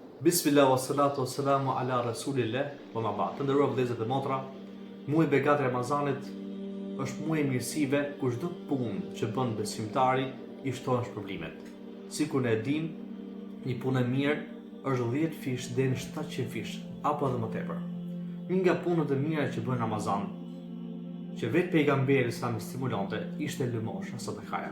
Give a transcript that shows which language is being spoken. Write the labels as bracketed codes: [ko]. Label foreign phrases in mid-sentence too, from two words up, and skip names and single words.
[ar] بسم الله والصلاة والسلام على رسول الله وأما بعد. [sq] Të nderuar vëllezër dhe motra, muaji begat Ramazanit është muaji i mirësive ku çdo punë që bën besimtari i shtohen shpërblimet. Sikur ne e dimë, një punë e mirë është 10 fish deri në 700 fish apo edhe më tepër. Një nga punët e mira që bën Ramazan, që vetë pejgamberi sa më stimulante, ishte lëmosha sadakaja.